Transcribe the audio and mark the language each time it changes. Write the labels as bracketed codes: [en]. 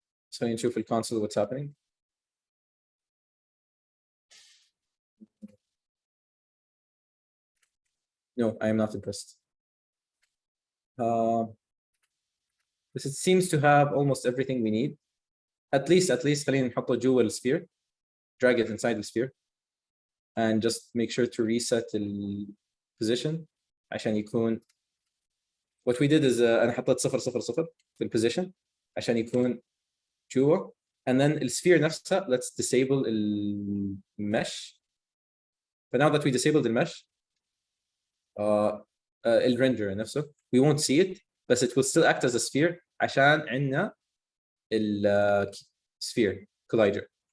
[en] So [ar] نشوف الكونسول [en] what's happening. No, I am not impressed. This seems to have almost everything we need. At least [ar] خلينا نحطه جوا الsphere. [en] Drag it inside the sphere. And just make sure to reset the position [ar] عشان يكون. [en] What we did is [ar] أنا حطيت 0 0 0 في البوزيشن عشان يكون جوا. [en] And then the sphere [ar] نفسها, [en] let's disable the mesh. But now that we disabled the mesh, the render نفسه, we won't see it, but it will still act as a sphere [ar] عشان عندنا [en] the sphere collider.